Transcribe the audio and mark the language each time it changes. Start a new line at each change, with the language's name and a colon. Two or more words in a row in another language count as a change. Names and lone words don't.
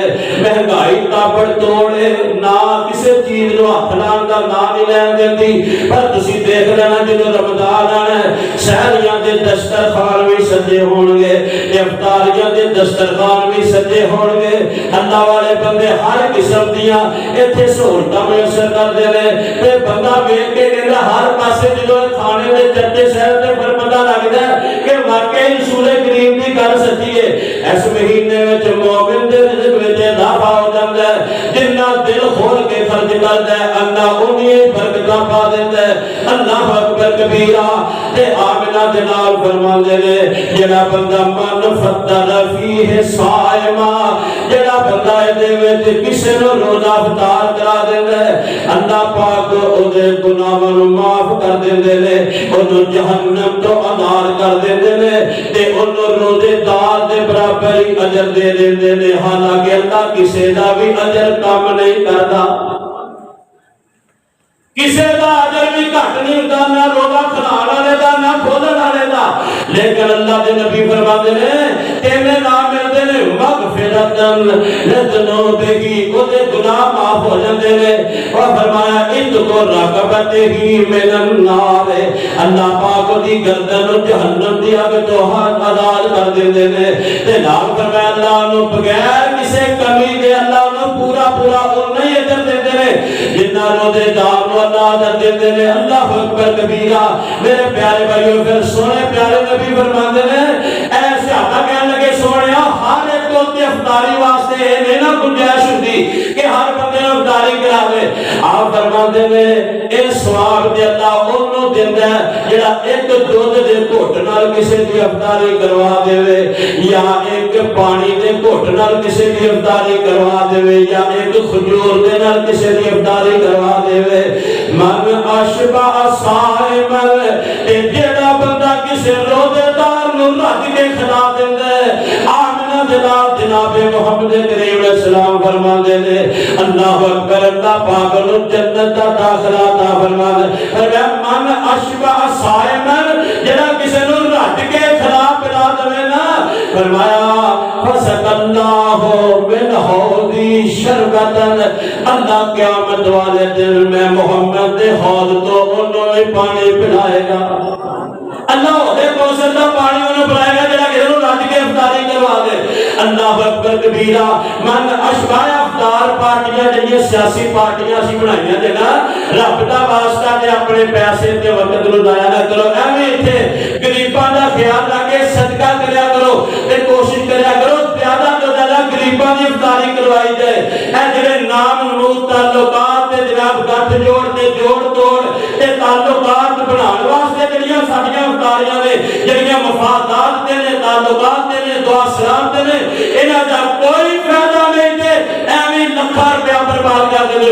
Punjabi: مہنگائی تابڑ توڑے نہ کسی چیز نو ہاتھ لاؤن دا نام نہیں لین دیندی، پر تسی دیکھ لینا جدوں رمضان آنا ہے سحریاں دے دسترخوان بھی سجے ہون گے، افطاریاں دے دسترخوان بھی سجے ہون گے۔ اللہ والے بندے ہر قسم دیاں ایتھے سہولتاں میسر کردے نے، تے بندہ ویکھ کے کہندا ہر پاسے جدوں کھانے دے چرچے شہر تے پھر پتہ لگدا ہے کہ واقعی رسول کریم دی گل سچی ہے۔ اس مہینے وچ مومن دے رزق وچ اضافہ ہو جاندا ہے، جنہ دل کھول کے خرچ کردا ہے اللہ اونی برکتاں پا دیندا ہے۔
Arabic: اللہ اکبر کبیرہ۔
Punjabi: تے آمنہ دے نال فرماندے نے جڑا بندہ
Arabic: من فطر فیہ صائما،
Punjabi: جڑا بندہ دے وچ کسے نو روزہ افطار کرا دیندا ہے اللہ پاک او دے گناہاں نو معاف کر دیندے نے، اونوں جہنم تو آزاد کر دیندے نے، تے اونوں روزے دار دے برابر ہی اجر دے دیندے نے۔ حالانکہ اللہ کسے دا بھی اجر کم نہیں کردا، کسے دا اجر بھی گھٹ نہیں ہوندا، نہ روزہ کھلانے والے دا نہ کھولن والے دا، لیکن اللہ دے نبی
Urdu: فرماتے ہیں
Punjabi: تینے نام ملتے نے
Arabic: مغفرتن لذنوبہ،
Punjabi: او دے گناہ معاف ہو جاندے نے۔ اور فرمایا
Arabic: اتقوا رقبتہ من النار،
Punjabi: اللہ پاک دی گردن جہنم دی اگ تو آزاد کر دیندے نے۔ تے نال فرمایا اللہ نو بغیر کسے کمی دے اللہ نو پورا پورا اُنہی ہی اجر دیندے نے جتنا روزے دار نو اللہ اجر دیندے نے۔
Arabic: اللہ اکبر کبیرہ۔
Punjabi: میرے پیارے بھائیو پھر سونے پیارے نبی فرماندے نے اے صحابہ کہنے لگے سونیا ہر ایک کو تے افطاری واسطے نہیں نہ گنجائش ہوندی کہ ہر بندے نو افطاری کراوے۔ آپ فرماندے نے اے ثواب تے اللہ اونوں دیندا ہے جڑا ایک دودھ دے گھٹ نال کسے دی افطاری کروا دے، یا ایک پانی دے گھٹ نال کسے دی افطاری کروا دے، یا ایک کھجور دے نال کسے دی افطاری کروا دے۔
Arabic: من اشبع صائما،
Punjabi: تے جڑا بندہ کسے روزے دار نو رج کے کھلا دیندا ہے۔ آمنہ جناب جناب محمد کریم
Arabic: علیہ السلام
Punjabi: فرماندے نے
Arabic: اللہ اکبر،
Punjabi: اللہ پاک نو جنت دا داخلہ عطا فرما دے۔
Arabic: فرمایا من اشبع صائما،
Punjabi: جڑا کسے نو رج کے کھلا پلا دے نا، فرمایا
Arabic: فسق اللہ من حوضی شربتن،
Punjabi: اللہ قیامت والے دن میں محمد دے حوض تو انہوں نے پانی پلائے گا۔ اللہ دے کوثر دا پانی انہوں پلائے گا جڑا کسے نو رج کے افطاری کروا دے۔
Arabic: اللہ اکبر کبیرہ۔ من اشبع
Punjabi: افطار پارٹیاں جڑیاں سیاسی پارٹیاں اسی بنائیاں تے نا، رب دا واسطہ تے اپنے پیسے تے وقت نو ضائع نہ کرو، ایویں ایتھے غریباں دا خیال رکھ کے صدقہ کریا کرو تے کوشش کریا کرو زیادہ تو زیادہ غریباں دی افطاری کروائی جائے۔ اے جڑے نام نمود تعلقات تے جناب گٹھ جوڑ تے جوڑ توڑ تے تعلقات بناؤن واسطے جڑیاں ساڈیاں افطاریاں نے، جڑیاں مفادات تے نے، تعلقات تے نے، دعا سلام تے نے، انہاں دا کوئی فائدہ نہیں تے ایویں لکھاں روپیہ برباد کر دے۔